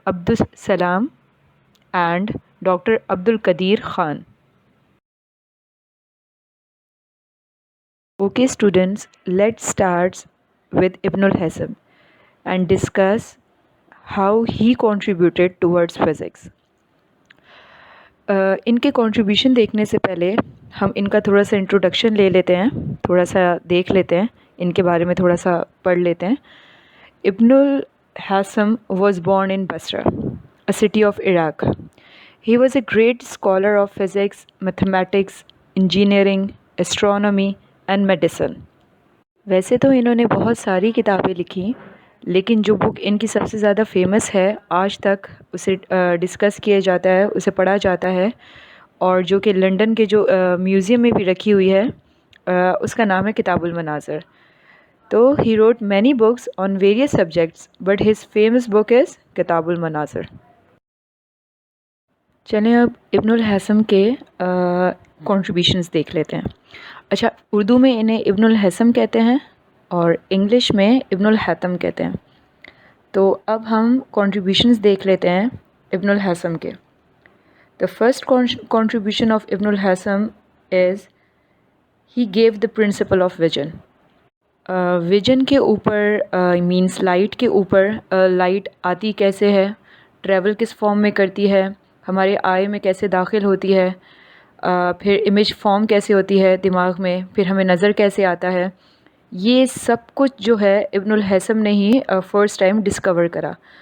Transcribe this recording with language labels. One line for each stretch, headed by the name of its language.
English: Abdus Salam and Dr. Abdul Qadir Khan. Okay students, let's start with Ibn al-Hassam and discuss how he contributed towards physics.
Urdu: ان کے contribution دیکھنے سے پہلے ہم ان کا تھوڑا سا انٹروڈکشن لے لیتے ہیں، تھوڑا سا دیکھ لیتے ہیں، ان کے بارے میں تھوڑا سا پڑھ لیتے ہیں.
English: ابن الحاسم was born in Basra, a city of Iraq. He was a great scholar of physics, mathematics, engineering, astronomy and medicine.
Urdu: ویسے تو انہوں نے بہت ساری کتابیں لکھی، لیکن جو بک ان کی سب سے زیادہ فیمس ہے، آج تک اسے ڈسکس کیا جاتا ہے، اسے پڑھا جاتا ہے، اور جو کہ لنڈن کے جو میوزیم میں بھی رکھی ہوئی ہے، اس کا نام ہے کتاب المناظر.
English: تو he wrote many books on various subjects but his famous book is کتاب المناظر.
Urdu: چلیں اب ابن الحاسم کے کنٹریبیوشنز دیکھ لیتے ہیں. اچھا، اردو میں انہیں ابن الحاسم کہتے ہیں اور انگلش میں ابن الحاتم کہتے ہیں. تو اب ہم کنٹریبیوشنز دیکھ لیتے ہیں ابن الحاسم کے.
English: The first contribution of Ibn al-Hassam is he gave the principle of vision.
Urdu: Vision کے اوپر مینس لائٹ کے اوپر، لائٹ آتی کیسے ہے، ٹریول کس فارم میں کرتی ہے، ہمارے آئی میں کیسے داخل ہوتی ہے، پھر امیج فارم کیسے ہوتی ہے دماغ میں، پھر ہمیں نظر کیسے آتا ہے، یہ سب کچھ جو ہے ابن الحاسم نے ہی فرسٹ ٹائم ڈسکور کرا.